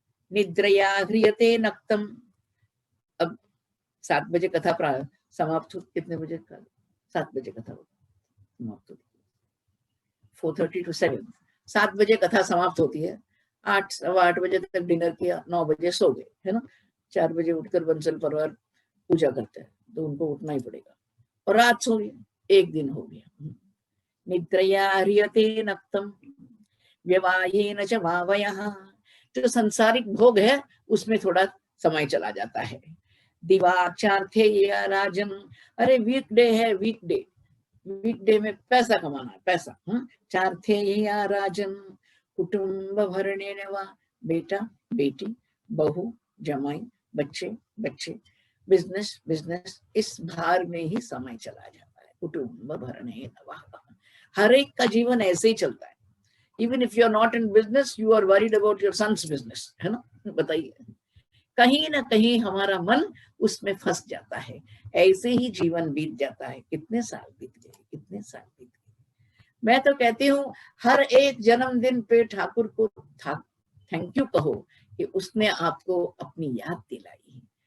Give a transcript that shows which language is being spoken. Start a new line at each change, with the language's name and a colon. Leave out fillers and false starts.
Sanskrit: निद्रया ह्रियते नक्तम।
Hindi: अब 7 बजे कथा समाप्त हो, कितने बजे का, 7 बजे कथा समाप्त होती है, 4:30 to 7, 7 बजे कथा समाप्त होती है। 8, सवा 8 बजे तक डिनर किया, 9 बजे सो गए, है ना। 4 बजे उठकर बंसल परिवार पूजा करते हैं, तो उनको उठना ही पड़ेगा, और रात सो गए, एक दिन हो गया।
Sanskrit: निद्रया ह्रियते नक्तम व्यवायेन च भावयः।
Hindi: जो सांसारिक भोग है उसमें थोड़ा समय चला जाता है।
Sanskrit: दिवाचार्थे या राजन,
Hindi: अरे वीकडे है, वीकडे में पैसा कमाना है, पैसा।
Sanskrit: चार्थे या राजन कुटुंब भरणे वा,
Hindi: बेटा बेटी बहू जमाई बच्चे बिजनेस, इस भार में ही समय चला जाता है।
Sanskrit: कुटुंब भरणे वा,
Hindi: हर एक का जीवन ऐसे ही चलता है।
English: Even if you are not in business, you are worried about your son's business, है ना।
Hindi: बताइए, कहीं ना कहीं हमारा मन उसमें फंस जाता है। ऐसे ही जीवन बीत जाता है। कितने साल बीत गए। मैं तो कहती हूँ हर एक जन्मदिन पे ठाकुर को थैंक यू कहो कि उसने आपको अपनी याद दिलाई।